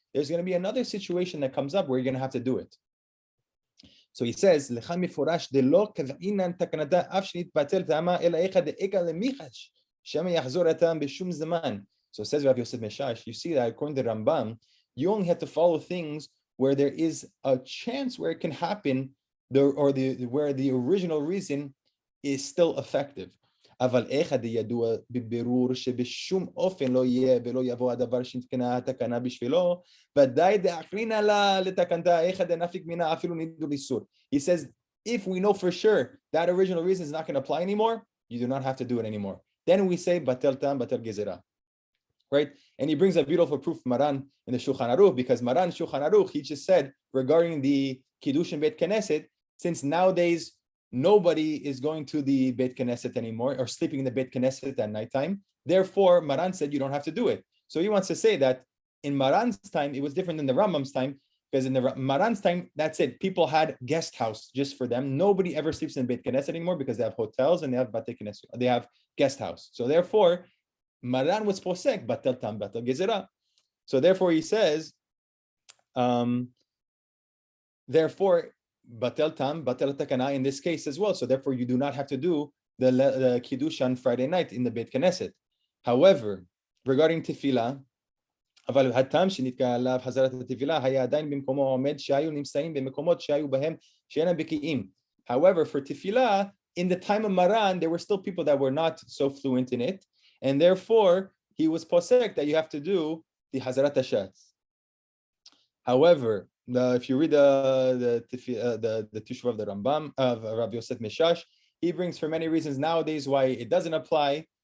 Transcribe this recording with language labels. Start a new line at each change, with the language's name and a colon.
English: there's going to be another situation that comes up where you're going to have to do it. So he says, so it says, Rabbi Yosef Meshash, you see that according to Rambam, you only have to follow things where there is a chance where it can happen, where the original reason is still effective.
Hebrew: אבל אחד ידוע בבירור שבשום אופן לא יהיה ולא יבוא הדבר שנתקנה התקנה בשבילו, ודאי דאחרינא לה לתקנתה אחד דנפיק מינה אפילו נידו לאיסור.
English: He says, if we know for sure that original reason is not going to apply anymore, you do not have to do it anymore. Then we say
Hebrew: batel tam, batel gezerah.
English: Right? And he brings a beautiful proof Maran in the Shulchan Aruch, because Maran Shulchan Aruch, he just said regarding the Kiddush in Bet Knesset, since nowadays nobody is going to the Bet Knesset anymore or sleeping in the Bet Knesset at nighttime. Therefore, Maran said you don't have to do it. So he wants to say that in Maran's time, it was different than the Rambam's time, because in the Maran's time, that's it. People had guest house just for them. Nobody ever sleeps in Bet Knesset anymore because they have hotels and they have Bate Knesset. They have guest house. So therefore, Maran was posek,
Hebrew: batel tam, batel gezerah.
English: So therefore, he says, therefore,
Hebrew: batel tam, batel takana
English: in this case as well. So therefore, you do not have to do the kiddush on Friday night in the Beit Knesset. However, regarding tefillah,
Hebrew: אבל הטעם שנתקע עליו חזרת התפילה היה עדיין במקומו עומד שהיו נמצאים במקומות שהיו בהם שאינם בקיאים.
English: However, for tefillah, in the time of Maran, there were still people that were not so fluent in it, and therefore he was posek that you have to do the Hazarat Hashatz. However, if you read the Teshuvah of the Rambam of Rabbi Yosef Meshash, he brings for many reasons nowadays why it doesn't apply.